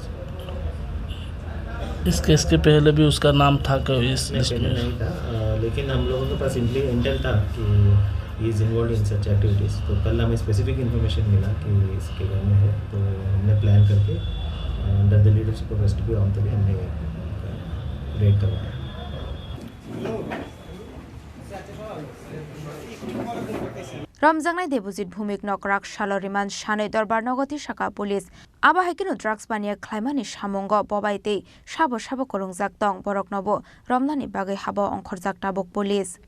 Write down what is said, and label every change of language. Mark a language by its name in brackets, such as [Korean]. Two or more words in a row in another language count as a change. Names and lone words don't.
[Hindi] इस केस के पहले भी उसका नाम था कभी इस लिस्ट में? नहीं था, लेकिन हम लोगों के पास इंटेल था कि [English] he is involve in such activities. [Hindi] तो कल हमें [English] specific information [Hindi] मिला कि इसके घर में है, तो हमने प्लान करके [English] under the leadership of [Hindi] एसडीपी आमतली हमने रेड करवाया। [Kok Borok] रमजांनाय देबुजित भूमिक नकराक शालो रिमान्ड शानै दरबार नगति शाखा पुलिस आबाहायकिनो ड्राग्स बानिया ख्लाइमानि सामंग बबाइते साबो साबो करंजाक दं बरक नबो रमनानि बागै हाबो अंखरजाक ताबक पुलिस